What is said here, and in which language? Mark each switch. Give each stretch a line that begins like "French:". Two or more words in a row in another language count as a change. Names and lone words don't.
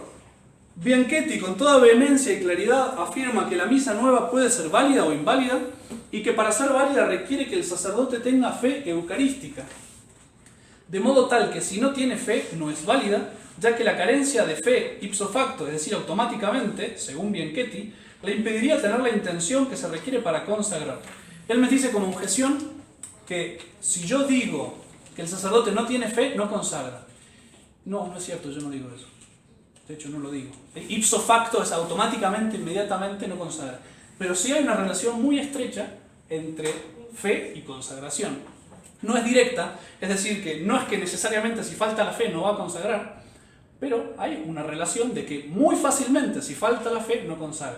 Spanish: Bianchetti, con toda vehemencia y claridad, afirma que la misa nueva puede ser válida o inválida y que para ser válida requiere que el sacerdote tenga fe eucarística. De modo tal que si no tiene fe, no es válida, ya que la carencia de fe
Latin: ipso facto,
Spanish: es decir, automáticamente, según Bianchetti, le impediría tener la intención que se requiere para consagrar. Él me dice como objeción que si yo digo que el sacerdote no tiene fe, no consagra. No, no es cierto, yo no digo eso. De hecho, no lo digo. El
Latin: ipso facto
Spanish: es automáticamente, inmediatamente, no consagra. Pero sí hay una relación muy estrecha entre fe y consagración. No es directa, es decir, que no es que necesariamente si falta la fe no va a consagrar, pero hay una relación de que muy fácilmente si falta la fe no consagra.